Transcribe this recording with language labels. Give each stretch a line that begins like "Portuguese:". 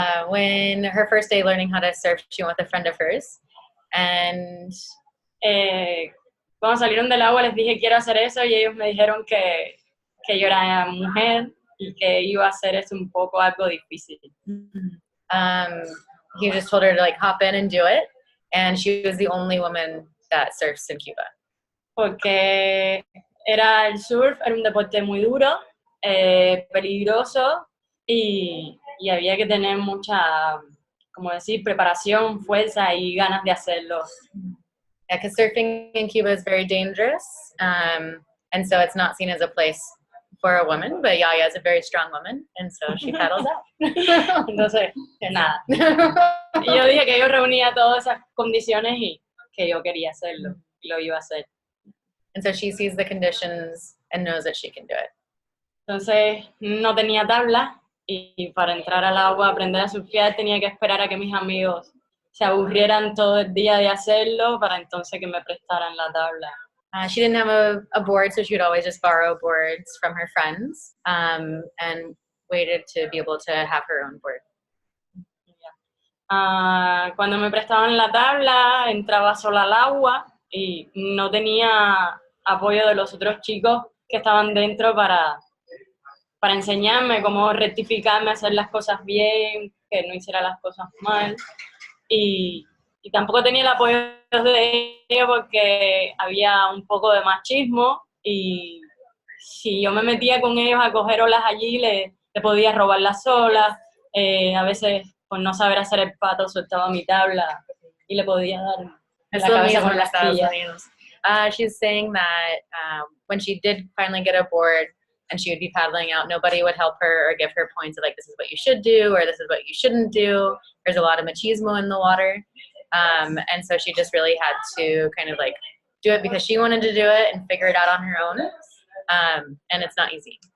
English: When her first day learning how to surf, she went with a friend of hers, and
Spanish: cuando salieron del agua les dije quiero hacer eso, y ellos me dijeron que yo era mujer y que iba a hacer eso un poco algo difícil.
English: He just told her to like hop in and do it, and she was the only woman that surfs in Cuba.
Spanish: Porque el surf era un deporte muy duro, peligroso, y había que tener mucha, preparación, fuerza y ganas de hacerlo.
English: Yeah, because surfing in Cuba is very dangerous, and so it's not seen as a place for a woman, but Yaya is a very strong woman, and so she paddles out.
Spanish: Entonces, nada. Y yo dije que yo reunía todas esas condiciones y que yo quería hacerlo, y lo iba a hacer.
English: And so she sees the conditions and knows that she can do it.
Spanish: Entonces, no tenía tabla, y para entrar al agua, aprender a surfear, tenía que esperar a que mis amigos se aburrieran todo el día de hacerlo para entonces que me prestaran la tabla.
English: She didn't have a board, so she would always just borrow boards from her friends, and waited to be able to have her own board.
Spanish: Cuando me prestaban la tabla, entraba sola al agua y no tenía apoyo de los otros chicos que estaban dentro para enseñarme cómo rectificarme, hacer las cosas bien, que no hiciera las cosas mal. Y tampoco tenía el apoyo de ellos porque había un poco de machismo, y si yo me metía con ellos a coger olas allí, le podía robar las olas. A veces, por no saber hacer el pato, soltaba mi tabla y le podía dar en la cabeza con las quillas.
English: She's saying that when she did finally get a board and she would be paddling out, nobody would help her or give her points of like, this is what you should do, or this is what you shouldn't do. There's a lot of machismo in the water. And so she just really had to kind of like do it because she wanted to do it and figure it out on her own. And it's not easy.